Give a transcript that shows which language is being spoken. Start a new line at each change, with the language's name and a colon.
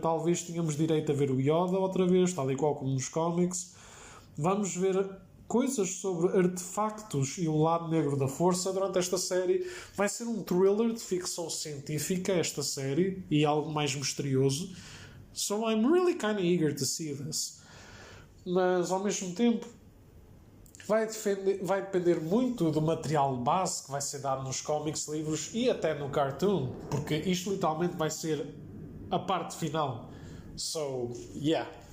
Portuguese: Talvez tenhamos direito a ver o Yoda outra vez, tal e qual como nos comics. Vamos ver coisas sobre artefactos e o lado negro da força durante esta série. Vai ser um thriller de ficção científica esta série e algo mais misterioso.
English: So I'm really kind of eager to see this.
Portuguese: Mas ao mesmo tempo vai depender muito do material base que vai ser dado nos cómics, livros e até no cartoon, porque isto literalmente vai ser a parte final.
English: So, yeah.